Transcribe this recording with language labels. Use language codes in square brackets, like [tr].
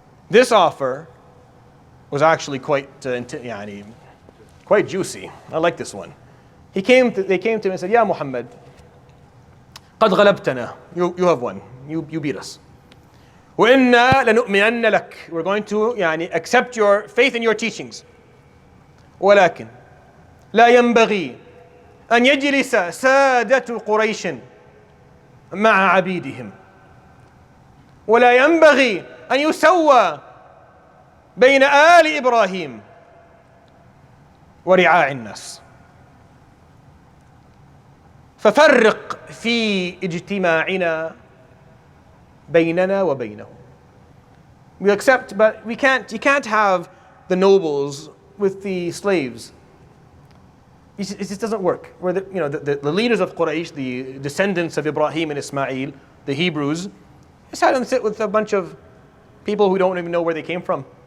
[en] This offer was actually quite juicy. I like this one. They came to him and said, Ya Muhammad, [ar] قد غلبتنا. [en] You have won. You beat us. [ar] وإنا لنؤمنن لك. [en] We're going to accept your faith and your teachings. [ar] ولكن لا ينبغي أن يجلس سادة قريش مع عبيدهم ولا ينبغي أن يسوى بين آل إبراهيم ورعاع الناس ففرق في اجتماعنا بيننا وبينهم. [en] We accept, but you can't have the nobles with the slaves. It just doesn't work. Where the leaders of Quraysh, the descendants of Ibrahim and Ismail, the Hebrews, just had them sit with a bunch of people who don't even know where they came from.